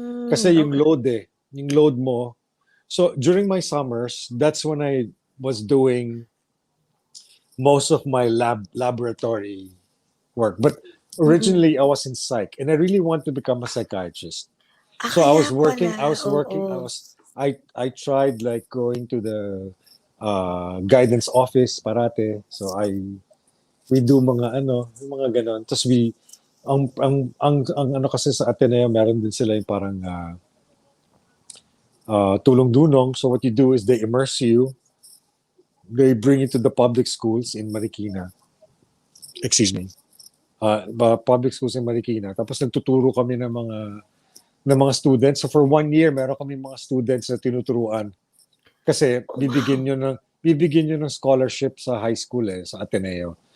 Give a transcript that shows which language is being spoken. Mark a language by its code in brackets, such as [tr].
[tl] Kasi yung load mo. [en] So during my summers, that's when I was doing most of my laboratory work. But originally I was in psych and I really want to become a psychiatrist. So I was working. I tried like going to the guidance office parate. So we do mga ganon. [tl] Tapos ang kasi sa Ateneo, meron din sila yung parang tulong-dunong. [en] So what you do is they immerse you. They bring you to the public schools in Marikina. Excuse me. Public schools in Marikina. [tl] Tapos nagtuturo kami ng mga students. [en] So for 1 year, [tl] meron kami mga students na tinuturuan. Kasi bibigyan nyo ng scholarship sa high school sa Ateneo.